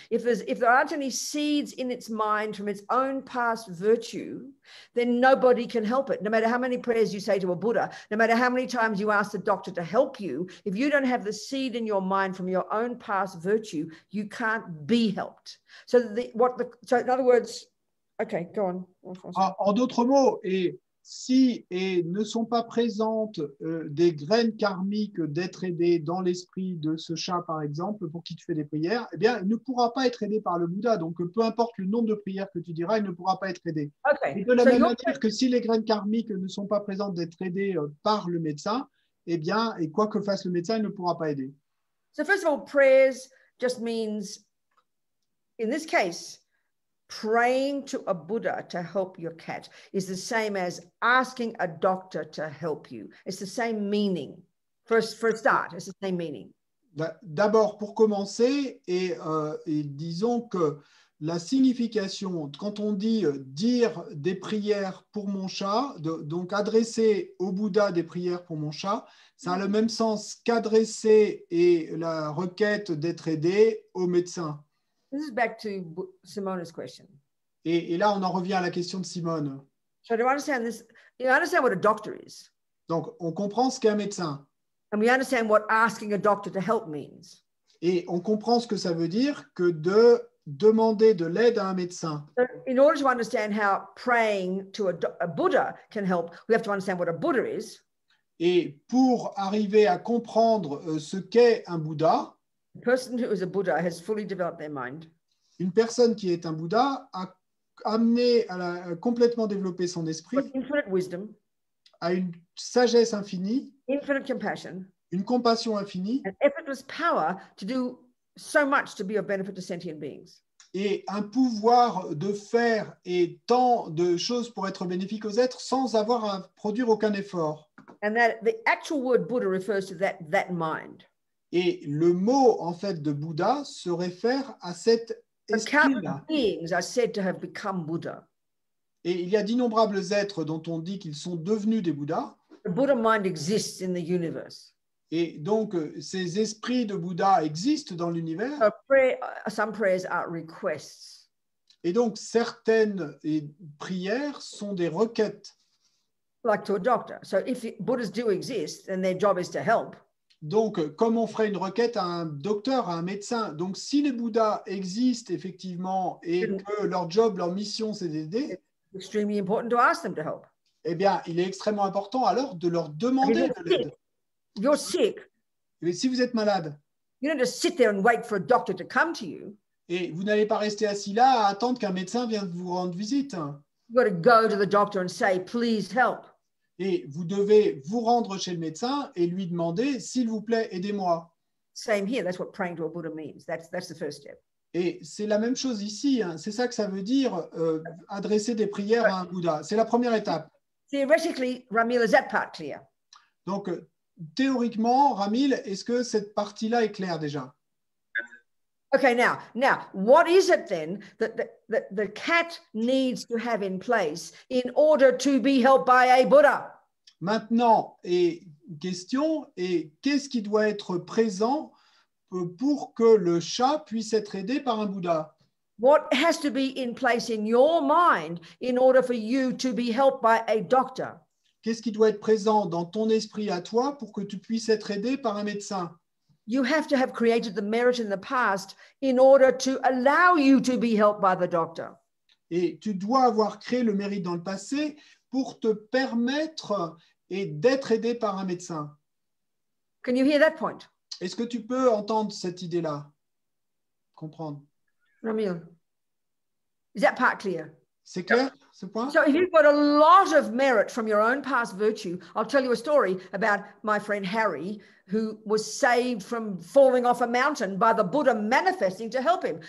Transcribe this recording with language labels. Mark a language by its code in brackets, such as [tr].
[en] If there aren't any seeds in its mind from its own past virtue, then nobody can help it. No matter how many prayers you say to a Buddha, no matter how many times you ask the doctor to help you, if you don't have the seed in your mind from your own past virtue, you can't be helped. So in other words, okay, go on. [fr] En d'autres mots, si ne sont pas présentes des graines karmiques d'être aidé dans l'esprit de ce chat, par exemple, pour qui tu fais des prières, eh bien, il ne pourra pas être aidé par le Bouddha. Donc, peu importe le nombre de prières que tu diras, il ne pourra pas être aidé. [en] Okay. [fr] Et de la même manière que si les graines karmiques ne sont pas présentes d'être aidées par le médecin, eh bien, et quoi que fasse le médecin, il ne pourra pas aider. [en] So first of all, prayers just means, in this case, praying to a Buddha to help your cat is the same as asking a doctor to help you. It's the same meaning. For a start, it's the same meaning. [fr] D'abord, pour commencer, et disons que la signification, quand on dit dire des prières pour mon chat, donc adresser au Bouddha des prières pour mon chat, ça a le même sens qu'adresser et la requête d'être aidé au médecin. [en] This is back to Simona's question. [fr] Et là, on en revient à la question de Simone. [en] So to understand this, you understand what a doctor is. [fr] Donc, on comprend ce qu'est un médecin. [en] And we understand what asking a doctor to help means. [fr] Et on comprend ce que ça veut dire que de demander de l'aide à un médecin. [en] So in order to understand how praying to a Buddha can help, we have to understand what a Buddha is. [fr] Et pour arriver à comprendre ce qu'est un Bouddha, [en] The person who is a Buddha has fully developed their mind. [fr] Une personne qui est un Bouddha a amené à complètement développer son esprit, [en] Infinite wisdom, [fr] à une sagesse infinie, [en] infinite compassion, [fr] une compassion infinie [en] and effortless power to do so much to be of benefit to sentient beings. [fr] et un pouvoir de faire et tant de choses pour être bénéfique aux êtres sans avoir à produire aucun effort. [en] And that the actual word Buddha refers to that mind. [fr] Et le mot en fait de Bouddha se réfère à cet [en] Countless [fr] esprit-là. [en] beings are said to have become Buddha. [fr] Et il y a d'innombrables êtres dont on dit qu'ils sont devenus des Bouddhas. [en] The Buddha mind exists in the universe. [fr] Et donc, ces esprits de Bouddha existent dans l'univers. [en] Some prayers are requests. [fr] Et donc, certaines prières sont des requêtes. [en] Like to a doctor. So if Buddhas do exist, then their job is to help. [fr] Donc, comme on ferait une requête à un docteur, à un médecin. Donc, si les Bouddhas existent effectivement et que leur job, leur mission, c'est d'aider, [en] It's extremely important to ask them to help. [fr] eh bien, il est extrêmement important alors de leur demander de l'aide. [en] If you're sick, [fr] Mais si vous êtes malade [en] you don't just sit there and wait for a doctor to come to you. [fr] et vous n'allez pas rester assis là à attendre qu'un médecin vienne vous rendre visite. [en] You've got to go to the doctor and say, please help. [fr] Et vous devez vous rendre chez le médecin et lui demander, s'il vous plaît, aidez-moi. [en] Same here. That's what praying to a Buddha means. That's the first step. [fr] Et c'est la même chose ici. Hein. C'est ça que ça veut dire, adresser des prières à un Bouddha. C'est la première étape. [en] Theoretically, Ramil, is that part clear? [fr] Donc, théoriquement, Ramil, est-ce que cette partie-là est claire déjà? [en] Okay, now, what is it then that the cat needs to have in place in order to be helped by a Buddha? [fr] Maintenant, question, qu'est-ce qui doit être présent pour que le chat puisse être aidé par un Bouddha? [en] What has to be in place in your mind in order for you to be helped by a doctor? [fr] Qu'est-ce qui doit être présent dans ton esprit à toi pour que tu puisses être aidé par un médecin? [en] You have to have created the merit in the past in order to allow you to be helped by the doctor. [fr] Et tu dois avoir créé le mérite dans le passé pour te permettre d'être aidé par un médecin. [en] Can you hear that point? [fr] Est-ce que tu peux entendre cette idée-là? Comprendre. [en] Ramil, is that part clear? [fr] C'est clair, ce point? [en] So if you've got a lot of merit from your own past virtue, I'll tell you a story about my friend Harry, who was saved from falling off a mountain by the Buddha manifesting to help him.